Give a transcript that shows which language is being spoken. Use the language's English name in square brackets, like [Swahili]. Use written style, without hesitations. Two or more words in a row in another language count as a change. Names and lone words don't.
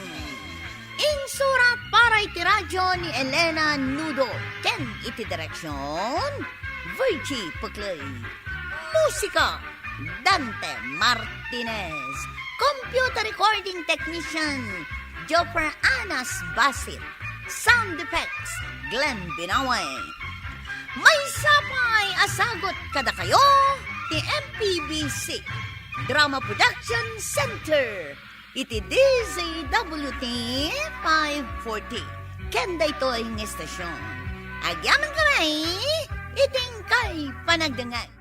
[Iloko] Insurat para iti radyo ni Elena Nudo. Ken iti direksyon Virgie Puclay. Musika Dante Martinez. [English] Computer recording technician Jopper Anas Basit. Sound effects Glenn Binaway. [Iloko] May sapay asagot kada kayo ti MPBC Drama Production Center. Iti DZWT 540. Kenda ito ang estasyon. Agyaman kami, iting kay panagdangan.